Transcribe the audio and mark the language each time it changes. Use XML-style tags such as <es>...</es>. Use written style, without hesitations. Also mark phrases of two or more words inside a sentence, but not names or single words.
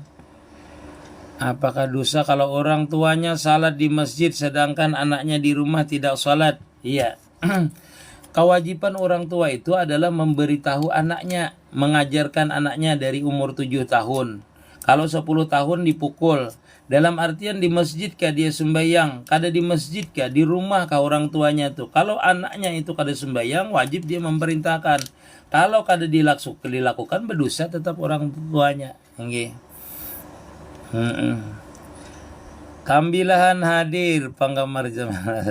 <id>Apakah dosa kalau orang tuanya salat di masjid sedangkan anaknya di rumah tidak salat? Iya. Kewajiban orang tua itu adalah memberitahu anaknya, mengajarkan anaknya dari umur 7 tahun. Kalau 10 tahun dipukul. Dalam artian di masjid kah dia sembahyang, kada di masjid kah, di rumah kah orang tuanya tuh. Kalau anaknya itu kada sembahyang, wajib dia memerintahkan. Kalau kada dilakukan berdosa tetap orang tuanya. Nggih. Kambilahan hadir penggemar zaman.</id>